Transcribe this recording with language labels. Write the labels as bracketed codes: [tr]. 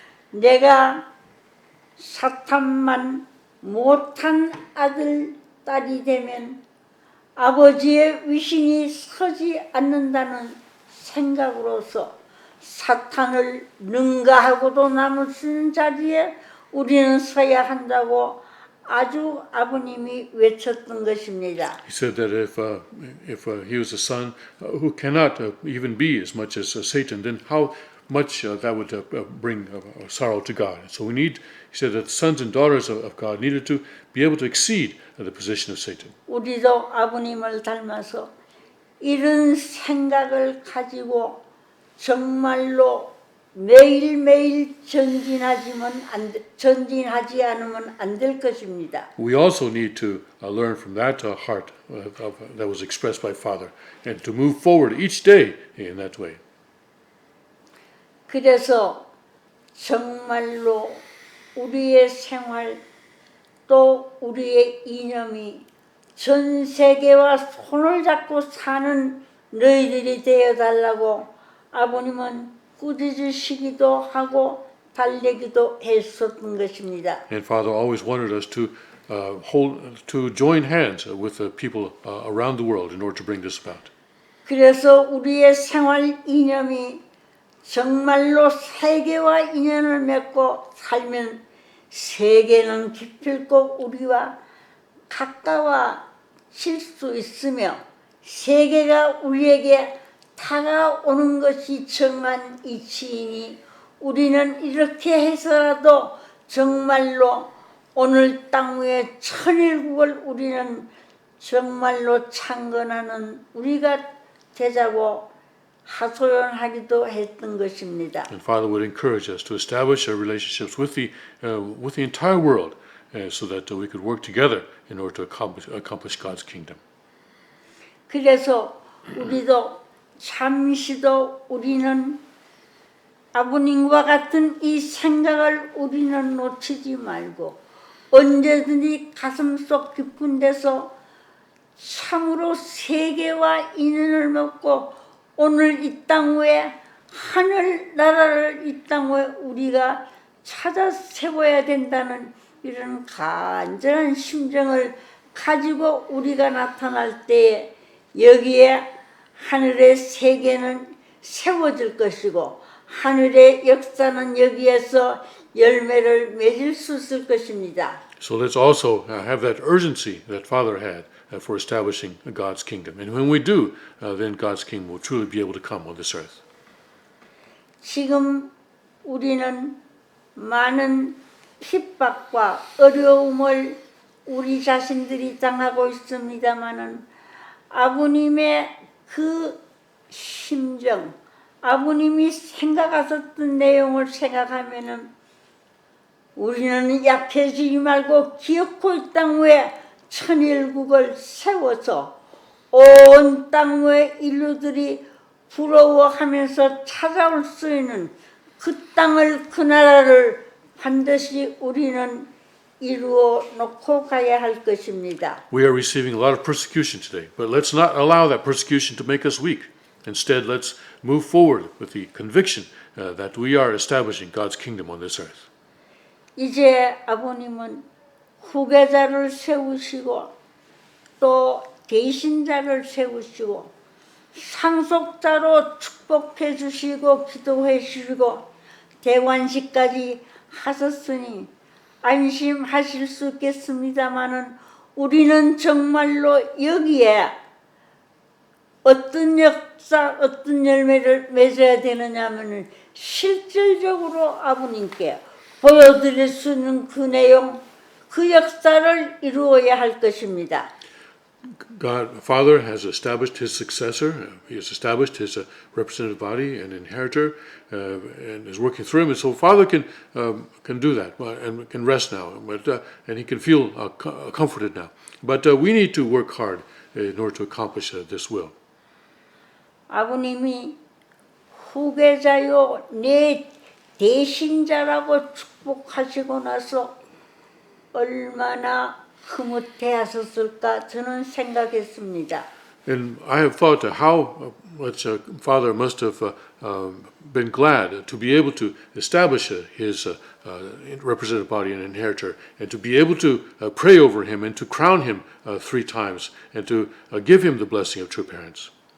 [ko] 내가 사탄만 못한 아들, 딸이 되면 아버지의 위신이 서지 않는다는 생각으로서 사탄을 능가하고도 남을 수 있는 자리에 우리는 서야 한다고 아주 아버님이 외쳤던 것입니다. [en] He said that if he was a son who cannot even be as much as Satan, then how much that would bring sorrow to God. So he said that the sons and daughters of God needed to be able to exceed the position of Satan. [ko] 우리도 아버님을 닮아서 이런 생각을 가지고 정말로 매일매일 전진하지 않으면 안 될 것입니다. [en] We also need to learn from that heart that was expressed by Father and to move forward each day in that way. [ko] 그래서 정말로 우리의 생활 또 우리의 이념이 전 세계와 손을 잡고 사는 너희들이 되어달라고 아버님은 꾸짖으시기도 하고 달래기도 했었던 것입니다. [en] And Father always wanted us to join hands with the people around the world in order to bring this about. [ko] 그래서 우리의 생활 이념이 정말로 세계와 인연을 맺고 살면 세계는 기필코 우리와 가까워질 수 있으며 세계가 우리에게 다가오는 것이 정한 이치이니 우리는 이렇게 해서라도 정말로 오늘 땅 위에 천일국을 우리는 정말로 창건하는 우리가 되자고 하소연하기도 했던 것입니다. [en] And Father would encourage us to establish our relationships with the entire world, so that we could work together in order to accomplish God's kingdom. [ko] 그래서 우리도 잠시도 우리는 아버님과 같은 이 생각을 우리는 놓치지 말고 언제든지 가슴속 깊은 데서 참으로 세계와 인연을 맺고 오늘 이 땅 위에 하늘나라를 이 땅 위에 우리가 찾아 세워야 된다는 이런 간절한 심정을 가지고 우리가 나타날 때에 여기에 하늘의 세계는 세워질 것이고 하늘의 역사는 여기에서 열매를 맺을 수 있을 것입니다. [en] So let's also have that urgency that Father had for establishing God's kingdom. And when we do, then God's kingdom will truly be able to come on this earth. [ko] 지금 우리는 많은 핍박과 어려움을 우리 자신들이 당하고 있습니다마는 아버님의 그 심정, 아버님이 생각하셨던 내용을 생각하면은 우리는 약해지지 말고 기어코 이 땅 위에 천일국을 세워서 온 땅 위에 인류들이 부러워하면서 찾아올 수 있는 그 땅을 그 나라를 반드시 우리는 이루어 놓고 가야 할 것입니다. [en] We are receiving a lot of persecution today, but let's not allow that persecution to make us weak. Instead, let's move forward with the conviction that we are establishing God's kingdom on this earth. [ko] 이제 아버님은 후계자를 세우시고 또 대신자를 세우시고 상속자로 축복해 주시고 기도해 주시고 대관식까지 하셨으니 안심하실 수 있겠습니다마는 우리는 정말로 여기에 어떤 역사, 어떤 열매를 맺어야 되느냐면은 실질적으로 아버님께 보여드릴 수 있는 그 내용, 그 역사를 이루어야 할 것입니다. [en] God, Father has established His successor. He has established His representative body and inheritor, and is working through him. And so Father can do that and can rest now, and He can feel comforted now. But we need to work hard in order to accomplish this will. [ko] 아버님이 후계자요 내 대신자라고 축복하시고 나서 얼마나 흐뭇해하셨을까 저는 생각했습니다. [en] And I have thought how much Father must have been glad to be able to establish his representative body and inheritor, and to be able to pray over him and to crown him 3 times, and to give him the blessing of true parents.